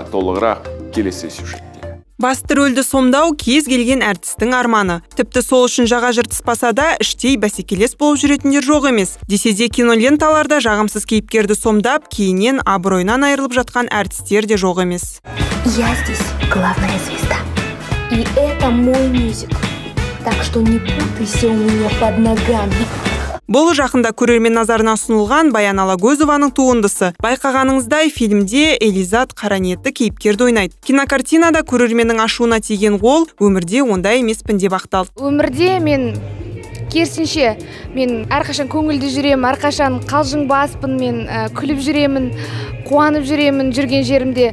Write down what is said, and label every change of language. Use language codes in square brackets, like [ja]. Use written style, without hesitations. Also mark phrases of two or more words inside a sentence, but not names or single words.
[kk] Толығырақ келесі сюжетте. Басты рөлді сомдау кез келген әртістің арманы. Тіпті сол үшін жаға жыртыспаса да, іштей бәсекелес болып жүретіндер жоқ емес. Десе де киноленталарда жағымсыз кейіпкерді сомдап, кейіннен абыройынан айырылып жатқан әртістер де жоқ емес. [ru] Я здесь главная звезда. И это мой мюзикл. Так что не путайся у меня под ногами. [kk] Бұл жақында көрермен назарына ұсынылған Баян Алагөзованың туындысы. Байқағаныңыздай, фильмде Элизат қара ниетті кейіпкерді ойнайды. Кинокартинада көрерменнің ашуына тиген ол өмірде ондай емеспін деп ақталды. Өмірде мен керісінше, мен әрқашан көңілді жүремін, әрқашан қалжыңбаспын, мен күліп жүремін, қуанып жүремін жүрген жерімде.